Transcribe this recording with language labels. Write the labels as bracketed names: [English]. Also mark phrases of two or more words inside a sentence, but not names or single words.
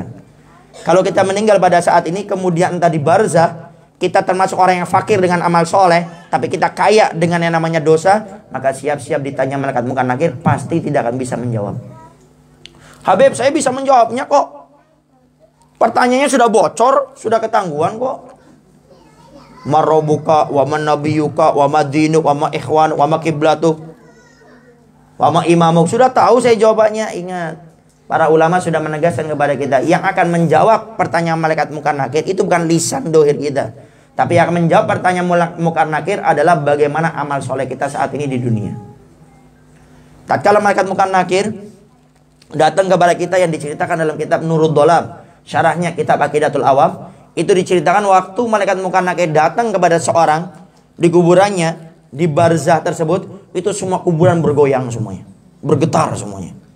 [Indonesian] Kalau kita meninggal pada saat ini kemudian entah di barzah, kita termasuk orang yang fakir dengan amal soleh, tapi kita kaya dengan yang namanya dosa, maka siap-siap ditanya malaikat munkar nakir, pasti tidak akan bisa menjawab. Habib, saya bisa menjawabnya kok. Pertanyaannya sudah bocor, sudah ketangguhan kok. [Arabic] من ربك ومن نبيك وما دينك وما إخوانك وما قبلتك وما إمامك. [Indonesian] Sudah tahu saya jawabannya. Ingat, para ulama sudah menegaskan kepada kita, yang akan menjawab pertanyaan malaikat munkar nakir itu bukan lisan dohir kita, tapi yang akan menjawab pertanyaan munkar nakir adalah bagaimana amal soleh kita saat ini di dunia. Tatkala malaikat munkar nakir datang kepada kita, yang diceritakan dalam kitab Nurul Dolam, syarahnya kitab Aqidatul Awam, itu diceritakan waktu malaikat munkar nakir datang kepada seorang di kuburannya, di barzah tersebut, itu semua kuburan bergoyang semuanya, bergetar semuanya.